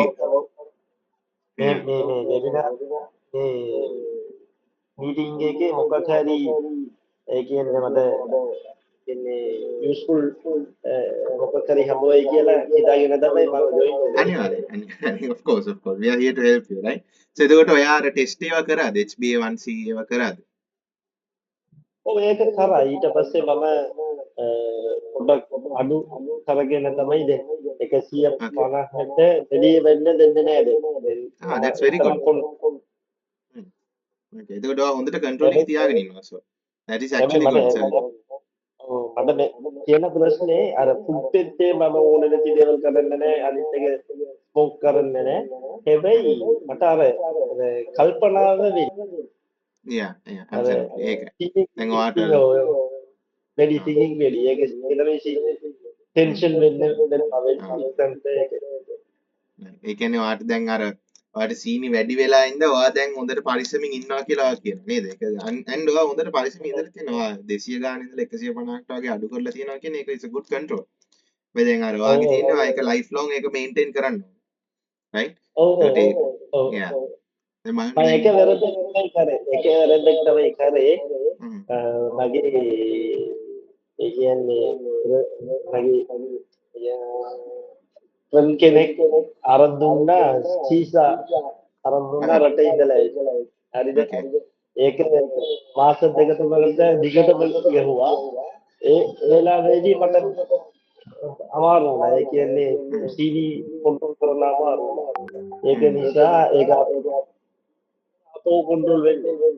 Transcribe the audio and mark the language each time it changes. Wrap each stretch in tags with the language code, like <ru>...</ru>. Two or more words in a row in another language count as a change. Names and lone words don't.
<si>මේ වෙබිනාර් මේ මීටින් එකේ මොකක් හරි ඒ කියන්නේ මට කියන්නේ යූස්ෆුල් මොකක් හරි හම්බුයි කියලා හිතාගෙන තමයි මම ජොයින් වෙන්නේ. අනිවාර්යෙන්</si> <en>of course we are here to help you, right? So</en> <si>එතකොට ඔයා අර ටෙස්ට් ඒවා කරාද? HbA1c ඒවා කරාද? ඔව් ඒක කරා. ඊට පස්සේ මම පොඩක් අඩු කරගෙන තමයි දැන් 150ට එළිය වෙන්න දෙන්නේ නැහැ දැන්.</si> <en>that's very good.</en> <si>Okay. එතකොට ඔයා හොඳට control එකේ තියාගෙන ඉන්නවා.</si> <en>So that is</en> <si>හැබැයි</si> <en>actually good. So</en> <si>මට තියෙන ප්‍රශ්නේ අර ෆුඩ් එකේ මම ඕන නැති දේවල් කරන්නේ නැහැ අනිත් එක ස්මෝක් කරන්නේ නැහැ හැබැයි මට අර කල්පනාව වෙන්නේ</si> <en>yeah,</en> <si>අර absolutely. ඒක. දැන් ඔයාට වැඩි thinking වැඩි ඒක ඊළඟට ටෙන්ෂන් වෙන්නේ ඒ කියන්නේ ඔයාට දැන් අර ඔයාට සීනි වැඩි වෙලා ඉඳ ඔයා දැන් හොඳට පරිස්සමින් ඉන්නවා කියලා ඔයා කියනවා නේද? ඒක and ඔයා හොඳට පරිස්සමින් ඉඳලා තියෙනවා 200 ගාන ඉඳලා 150ට වගේ අඩු කරලා තියෙනවා කියන්නේ ඒක</si> <en>is a good control.</en> <si>මේ දැන් අර ඔයාගේ තියෙනවා ඒක</si> <en>life long</en> <si>ඒක maintain කරන්න ඕනේ. right? ඒකට ඒක yeah. දැන් මම ඒක වැරද්දක් තමයි කරේ ඒක වැරද්දක් තමයි කරේ මගේ ඒ කියන්නේ මගේ ෆ්‍රෙන්ඩ් කෙනෙක් අරන් දුන්නා සීසා අරන් දුන්නා රටේ ඉඳලා හරිද ඒක මාස දෙක තුනකට දිගටම ගහුවා ඒ වෙලාවේදී මට අමාරු වුණා ඒ කියන්නේ සීනි කන්ට්‍රෝල් කරන්න අමාරු ඒක නිසා ඒක අපෝ කන්ට්‍රෝල් වෙන්නේ</si>